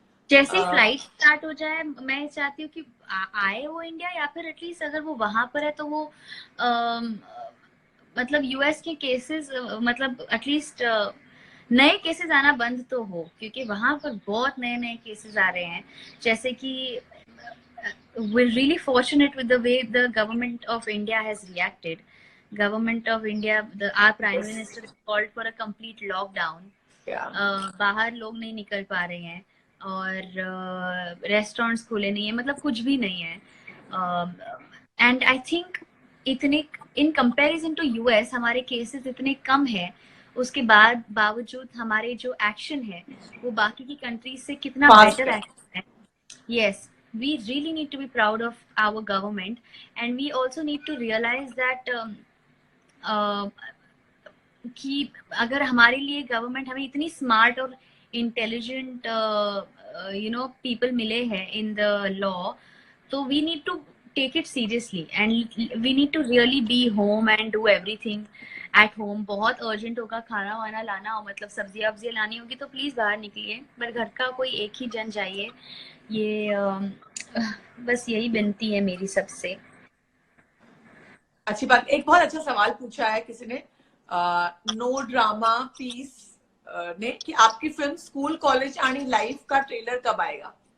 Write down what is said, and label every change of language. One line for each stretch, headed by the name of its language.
Hindi: जैसे flight start हो जाए, मैं चाहती हूँ कि आए वो इंडिया, या फिर एटलीस्ट अगर वो वहां पर है तो वो मतलब यूएस के केसेस मतलब एटलीस्ट नए केसेस आना बंद तो हो, क्योंकि वहां पर बहुत नए केसेस आ रहे हैं। जैसे कि
English: we're really fortunate with the way the government of India has reacted. Government of India, our Prime Minister called for a complete lockdown.
Hindi: बाहर लोग नहीं निकल पा रहे हैं और रेस्टोरेंट्स खुले नहीं है, मतलब कुछ भी नहीं है। एंड आई थिंक इतने इन कंपैरिजन टू यूएस हमारे केसेस इतने कम है, उसके बावजूद हमारे जो एक्शन है वो बाकी की कंट्रीज से कितना बेटर एक्शन है।
English: yes, we really need to be proud of our government, and we also need to realize that
Hindi: कि अगर हमारे लिए गवर्नमेंट हमें इतनी स्मार्ट और इंटेलिजेंट पीपल मिले हैं
English: In the law, तो we need to take it seriously and we need to really be home and do everything at home.
Hindi: बहुत urgent होगा खाना वाना लाना हो, मतलब सब्जियां वब्जियां लानी होगी तो प्लीज बाहर निकलिए, पर घर का कोई एक ही जन जाइए। ये बस यही विनती है मेरी सबसे। अच्छी बात। एक बहुत अच्छा सवाल पूछा है किसी ने, नो ड्रामा पीस ने, कि आपकी फिल्म स्कूल कॉलेज आणि लाइफ का ट्रेलर कब आएगा?